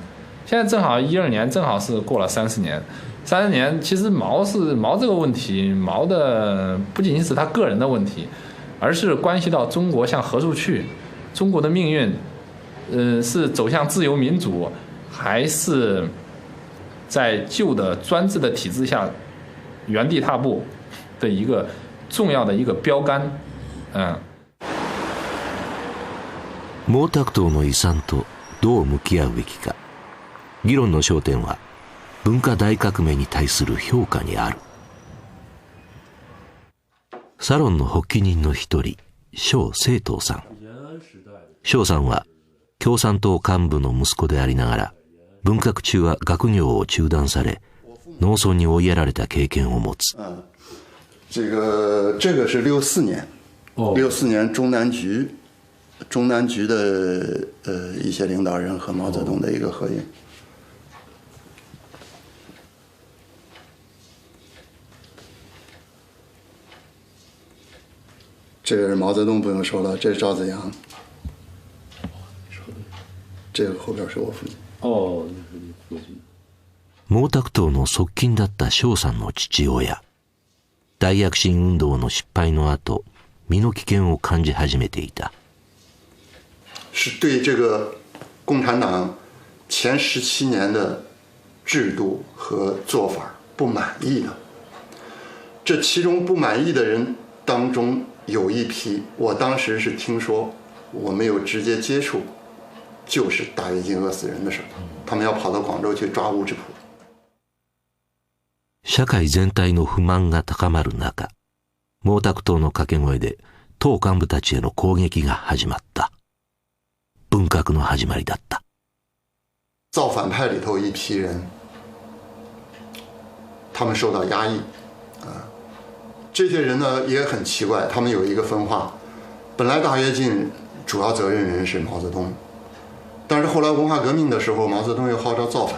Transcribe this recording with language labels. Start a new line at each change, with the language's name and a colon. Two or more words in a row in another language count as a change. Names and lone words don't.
Chinese: 现在正好12年，正好是过了30年。30年，其实毛这个问题，毛的不仅仅是他个人的问题，而是关系到中国向何处去，中国的命运，是走向自由民主， 还是在旧的专制的体制下原地踏步的一个重要的一个标杆。
Japanese: 毛沢東の遺産とどう向き合うべきか。議論の焦点は文化大革命に対する評価にある。サロンの発起人の一人、蕭清東さん。蕭さんは共産党幹部の息子でありながら、文革中は学業を中断され、農村に追いやられた経験を持つ。
Chinese: 这个是64年，64年中南局的一些领导人和毛泽东的一个合影。这个是毛泽东不用说了，这是赵子阳。这个后边是我父亲。
Japanese: 毛沢東の側近だった蕭さんの父親。大躍進運動の失敗の後、身の危険を感じ始めていた。
Chinese: 是对这个共产党前17年的制度和做法不满意的。这其中不满意的人当中有一批，我当时是听说，我没有直接接触，就是大跃进饿死人的时候，他们要跑到广州去抓乌质朴。
Japanese: 社会全体の不満が高まる中、毛沢東の掛け声で党幹部たちへの攻撃が始まった。文革の始まりだった。
Chinese: 造反派里头一批人，他们受到压抑，这些人呢也很奇怪，他们有一个分化，本来大跃进主要责任人是毛泽东，但是后来文化革命的时候，毛泽东又号召造反。